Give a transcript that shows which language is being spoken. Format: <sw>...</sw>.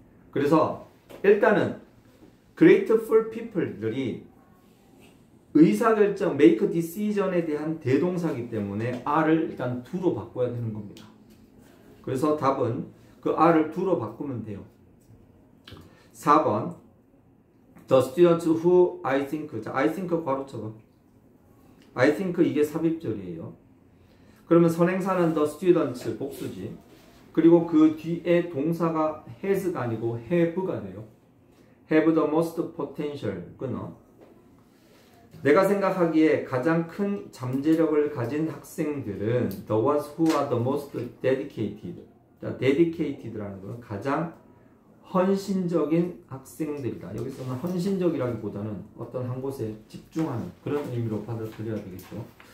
<ko>그래서 일단은 grateful people들이 의사결정, make decision에 대한 대동사이기 때문에 R을 일단 do로 바꿔야 되는 겁니다. 그래서 답은 그 R을 do로 바꾸면 돼요.</ko> <en>4번 The students who I think 자, I think</en> <ko>괄호 쳐봐.</ko> <en>I think</en> <ko>이게 삽입절이에요. 그러면 선행사는</ko> <en>the students</en> <ko>복수지. 그리고 그 뒤에 동사가 has가 아니고 have가 돼요.</ko> <en>have the most potential</en> <ko>끊어. 내가 생각하기에 가장 큰 잠재력을 가진 학생들은</ko> <en>the ones who are the most dedicated.</en> <ko>자, dedicated라는 건 가장 헌신적인 학생들이다. 여기서는 헌신적이라기보다는 어떤 한 곳에 집중하는 그런 의미로 받아들여야 되겠죠.</ko>